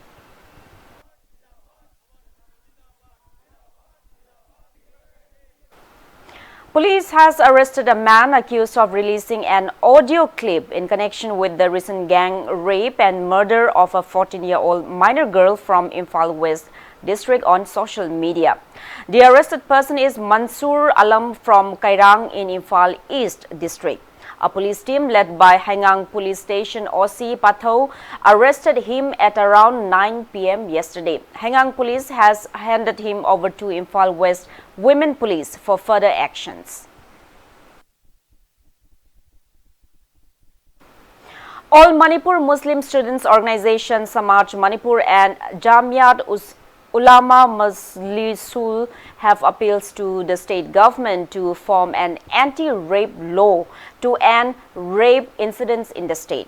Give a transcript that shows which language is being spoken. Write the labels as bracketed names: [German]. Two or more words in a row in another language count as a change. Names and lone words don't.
[English] Police has arrested a man accused of releasing an audio clip in connection with the recent gang rape and murder of a 14-year-old minor girl from Imphal West district on social media. The arrested person is Mansoor Alam from Kairang in Imphal East district. A police team led by Hangang Police Station OC Patho arrested him at around 9 p.m. yesterday. Hangang Police has handed him over to Imphal West Women Police for further actions. All Manipur Muslim Students Organization Samaj Manipur and Jamiat Ulama Majlisul have appeals to the state government to form an anti-rape law to end rape incidents in the state.